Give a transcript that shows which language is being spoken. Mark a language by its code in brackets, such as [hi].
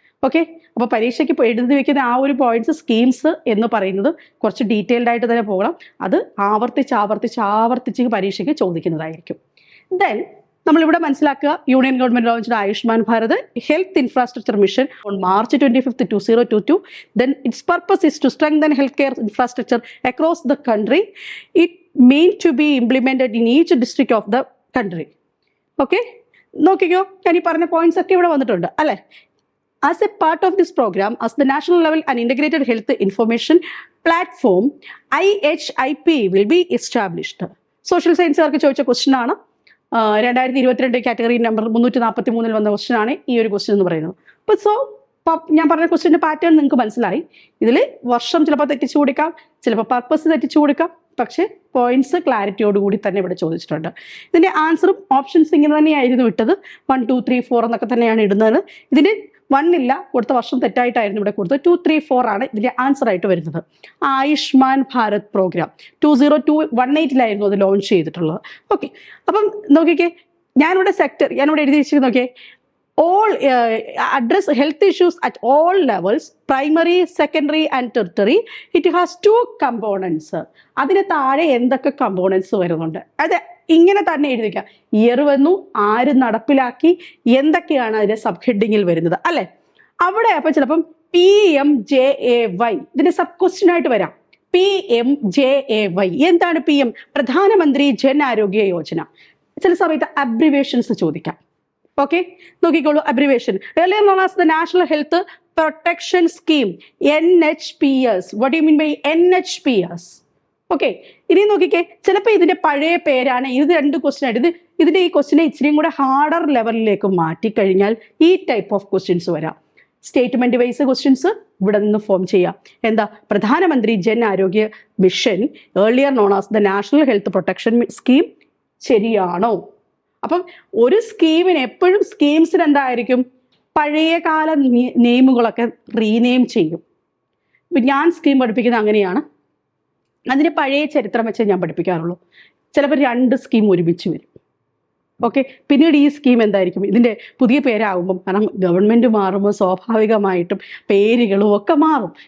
[ml] Okay, അപ്പോൾ പരീക്ഷയ്ക്ക് എഴുതി വെക്കുന്ന ആ ഒരു പോയിന്റ്സ്, സ്കീംസ് എന്ന് പറയുന്നത് കുറച്ച് ഡീറ്റെയിൽഡ് ആയിട്ട് തന്നെ പോകണം. അത് ആവർത്തിച്ച് പരീക്ഷയ്ക്ക് ചോദിക്കുന്നതായിരിക്കും. [en] then [ml] നമ്മളിവിടെ മനസ്സിലാക്കുക, [en] Union government launch Ayushman Bharat health infrastructure mission on March 25, 2022. Then its purpose is to strengthen healthcare infrastructure across the country. It meant to be implemented in each district of the country. [ml] Okay, നോക്കിക്കോ, ഞാൻ ഈ പറഞ്ഞ points ഒക്കെ ഇവിടെ വന്നിട്ടുണ്ട് അല്ലേ. [en] As a part of this program, as the national level and integrated health information platform, IHIP will be established. [ml] Social സയൻസുകാർക്ക് ചോദിച്ച question ആണ്. 2022 കാറ്റഗറി നമ്പർ 343 വന്ന ക്വസ്റ്റ്യൻ ആണ് ഈ ഒരു ക്വസ്റ്റ്യൻ എന്ന് പറയുന്നത്. അപ്പോൾ ഞാൻ പറഞ്ഞ ക്വസ്റ്റ്യൻ്റെ പാറ്റേൺ നിങ്ങൾക്ക് മനസ്സിലായി. ഇതിൽ വർഷം ചിലപ്പോൾ തെറ്റിച്ചു കൊടുക്കാം, ചിലപ്പോൾ പർപ്പസ് തെറ്റിച്ചു കൊടുക്കാം, പക്ഷേ പോയിന്റ്സ് ക്ലാരിറ്റിയോടുകൂടി തന്നെ ഇവിടെ ചോദിച്ചിട്ടുണ്ട്. ഇതിൻ്റെ ആൻസറും ഓപ്ഷൻസ് ഇങ്ങനെ തന്നെയായിരുന്നു ഇട്ടത്. 1, 2, 3, 4 എന്നൊക്കെ തന്നെയാണ് ഇടുന്നത്. ഇതിന് 1 ഇല്ല, കൊടുത്ത വർഷം തെറ്റായിട്ടായിരുന്നു ഇവിടെ കൊടുത്തത്. 2, 3, 4 ആണ് ഇതിൻ്റെ ആൻസർ ആയിട്ട് വരുന്നത്. ആയുഷ്മാൻ ഭാരത് പ്രോഗ്രാം 2018 അത് ലോഞ്ച് ചെയ്തിട്ടുള്ളത്. [en] okay, [ml] അപ്പം നോക്കിക്കേ, ഞാനിവിടെ എഴുതി വെച്ചിരിക്കുന്നത് നോക്കിയേ, [en] all address health issues at all levels, primary, secondary and tertiary. It has 2 components. [ml] അതിന് താഴെ എന്തൊക്കെ കമ്പോണൻസ് വരുന്നുണ്ട് അത് ഇങ്ങനെ തന്നെ എഴുതിക്കാം. ഇയർ വന്നു, ആര് നടപ്പിലാക്കി, എന്തൊക്കെയാണ് അതിന്റെ സബ് ഹെഡിങ്ങിൽ വരുന്നത് അല്ലെ. അവിടെ അപ്പൊ ചിലപ്പം PMJAY ഇതിന്റെ സബ് ക്വസ്റ്റ്യൻ ആയിട്ട് വരാം. PMJAY എന്താണ് PM? പ്രധാനമന്ത്രി ജൻ ആരോഗ്യ യോജന. ചില സമയത്ത് അബ്രിവേഷൻസ് ചോദിക്കാം. ഓക്കെ, നോക്കിക്കോളൂ abbreviation. [en] earlier known as the National Health Protection Scheme, NHPS. What do you mean by NHPS? [ml] Okay, ഇനി നോക്കിക്കേ, ചിലപ്പോൾ ഇതിന്റെ പഴയ പേരാണ്. ഇത് 2 ക്വസ്റ്റ്യൻ ആയിട്ട് ഇതിന്റെ ഈ ക്വസ്റ്റ്യനെ ഇച്ചിരിയും കൂടെ ഹാർഡർ ലെവലിലേക്ക് മാറ്റിക്കഴിഞ്ഞാൽ ഈ ടൈപ്പ് ഓഫ് ക്വസ്റ്റ്യൻസ് വരാം. സ്റ്റേറ്റ്മെന്റ് വൈസ് ക്വസ്റ്റ്യൻസ് ഇവിടെ നിന്ന് ഫോം ചെയ്യാം. എന്താ? [en] Pradhan Mantri Jan Arogya mission, earlier known as the National Health Protection Scheme, [ml] ശരിയാണോ? അപ്പം ഒരു സ്കീമിന് എപ്പോഴും സ്കീംസിന് എന്തായിരിക്കും, പഴയകാല നെയിമുകളൊക്കെ റീനെയിം ചെയ്യും. ഇപ്പം ഞാൻ സ്കീം പഠിപ്പിക്കുന്നത് അങ്ങനെയാണ്. അതിന് പഴയ ചരിത്രം വെച്ചേ ഞാൻ പഠിപ്പിക്കാറുള്ളൂ. ചിലപ്പോൾ 2 സ്കീം ഒരുമിച്ച് വരും. ഓക്കെ, പിന്നീട് ഈ സ്കീം എന്തായിരിക്കും, ഇതിൻ്റെ പുതിയ പേരാകുമ്പം, കാരണം ഗവൺമെൻറ് മാറുമ്പോൾ സ്വാഭാവികമായിട്ടും പേരുകളും ഒക്കെ മാറും.